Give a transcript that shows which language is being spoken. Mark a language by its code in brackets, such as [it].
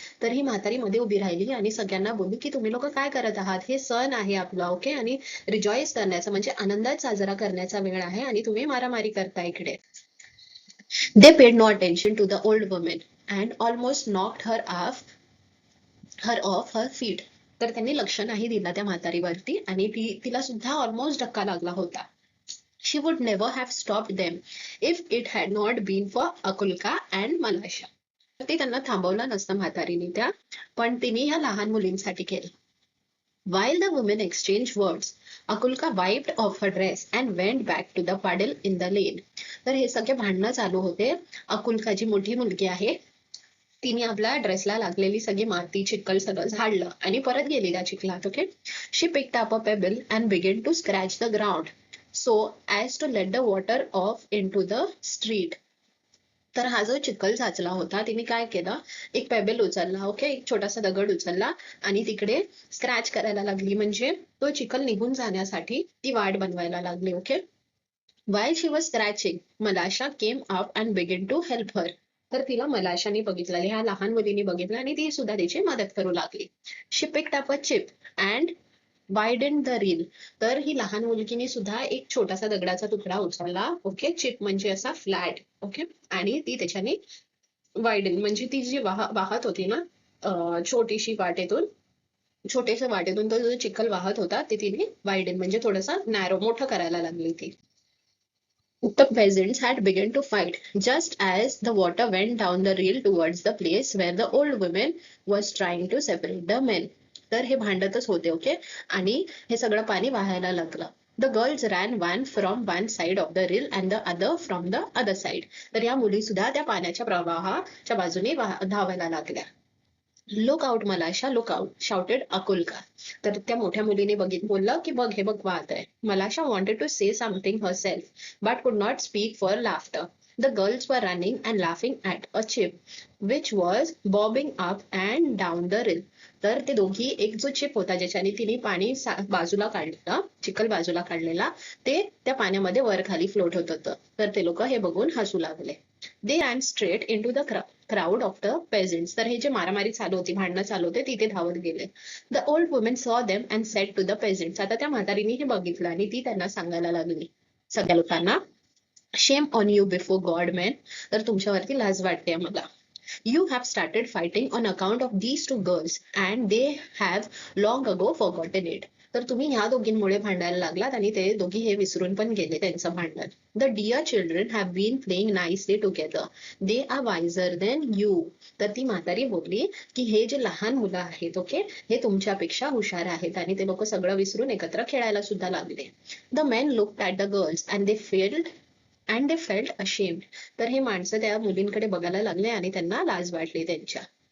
[mr] तर ही म्हातारी मध्ये उभी राहिली आणि सगळ्यांना बोलली की तुम्ही लोक काय करत आहात, हे सण आहे आपला. ओके. आणि रिजॉईस करण्याचा म्हणजे आनंदात साजरा करण्याचा वेळ आहे आणि तुम्ही मारामारी करता इकडे. [en] They paid no attention to the old woman and almost knocked her off her feet. [mr] तर त्यांनी लक्ष नाही दिला त्या म्हातारीवरती आणि तिला सुद्धा ऑलमोस्ट धक्का लागला होता. [en] She would never have stopped them if it had not been for Akulka and Malasha. [mr] ते त्यांना थांबवलं नसतं म्हातारीने त्या, पण तिने या लहान मुलींसाठी केलं. [en] While the women exchanged words, Akulka wiped off her dress and went back to the puddle in the lane. [mr] तर हे सगळे भांडणं चालू होते. अकुल्का जी मोठी मुलगी आहे तिने आपल्या ड्रेसला लागलेली सगळी माती चिखल सगळं झाडलं आणि परत गेली त्या चिखलात. Okay. [en] She picked up a pebble and began to scratch the ground so as to let the water off into the street. [mr] तर हा जो चिखल साचला होता तिने काय केलं, एक पेबल उचलला. ओके. एक छोटासा दगड उचलला आणि तिकडे स्क्रॅच करायला लागली, म्हणजे तो चिखल निघून जाण्यासाठी ती वाट बनवायला लागली. Okay. [en] While she was scratching, Malasha came up and began to help her. [mr] तर तिला मलाशाने बघितलं, ह्या लहान मुलीने बघितलं आणि ती सुद्धा तिची मदत करू लागली. [en] She picked up a chip and widened the reel. [mr] तर ही लहान मुलगीने सुद्धा एक छोटासा दगडाचा तुकडा उचलला. ओके. चिप म्हणजे असा फ्लॅट. ओके. आणि ती त्याच्याने वाईडन म्हणजे ती जी वाहत होती ना छोटीशी वाटेतून, छोट्याशा वाटेतून तो जो चिखल वाहत होता ते तिने वाईडन म्हणजे थोडासा नॅरो मोठं करायला लागली ती. [en] The peasants had begun to fight just as the water went down the reel towards the place where the old woman was trying to separate the men. [mr] तर हे भांडतच होते. ओके. आणि हे सगळं पाणी वाहायला लागलं. [en] The girls ran one from one side of the reel and the other from the other side. [mr] तर या मुली सुद्धा त्या पाण्याच्या प्रवाहाच्या बाजूने धावायला लागल्या. [en] Look out, Malasha, look out, shouted Akulka. [mr] तर त्या मोठ्या मुलीने बोललं की बघ हे बघ वाहत आहे. [en] Malasha wanted to say something herself but could not speak for laughter. The girls were running and laughing at a chip which was bobbing up and down the reel. [mr] तर ते दोघी एक जो चिप होता ज्याच्याने तिने पाणी बाजूला काढलं, चिखल बाजूला काढलेला, ते त्या पाण्यामध्ये वर खाली फ्लोट होत होतं. तर ते लोक हे बघून हसू लागले. [en] They ran straight into the crowd of the peasants. [mr] तर हे जे मारामारी चालू होती, भांडणं चालू होते, तिथे धावत गेले. [en] The old woman saw them and said to the peasants. [mr] आता त्या म्हातारीने हे बघितलं आणि ती त्यांना सांगायला लागली सगळ्या लोकांना, [en] Shame on you before God, man. [mr] तर तुमच्यावरती लाज वाटते मला. [en] You have started fighting on account of these two girls and they have long ago forgotten it. [mr] तर तुम्ही ह्या दोघींमुळे भांडायला लागलात आणि ते दोघी हे विसरून पण गेले त्यांचं भांडण. [en] The dear children have been playing nicely together. They are wiser than you. [mr] तर ती म्हातारी बोलली की हे जे लहान मुलं आहेत, ओके, हे तुमच्यापेक्षा हुशार आहेत आणि ते लोक सगळं विसरून एकत्र खेळायला सुद्धा लागले. [en] The men looked at the girls and they felt ashamed. [mr] तर हे माणसं त्या मुलींकडे बघायला लागले आणि त्यांना लाज वाटली त्यांच्या.